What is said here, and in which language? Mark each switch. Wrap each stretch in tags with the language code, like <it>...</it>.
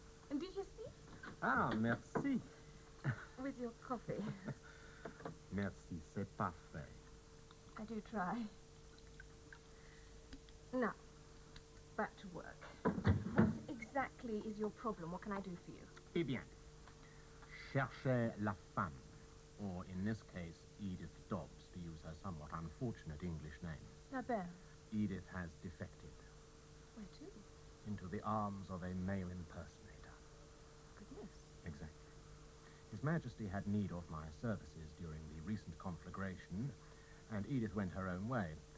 <en>And did you see?</en> <fr>Ah, merci.</fr> <en>With your coffee.</en> <fr>Merci, c'est parfait.</fr> <en>I do try. Now, back to work. What exactly is your problem? What can I do for you?</en> <fr>Eh bien, cherchez la femme.</fr> <en>Or, in this case, Edith Dobbs, to use her somewhat unfortunate English name.</en> <fr>La belle.</fr> <en>Edith has defected Where to? into the arms of a male impersonator. Goodness. Exactly. His Majesty had need of my services during the recent conflagration, and Edith went her own way.</en>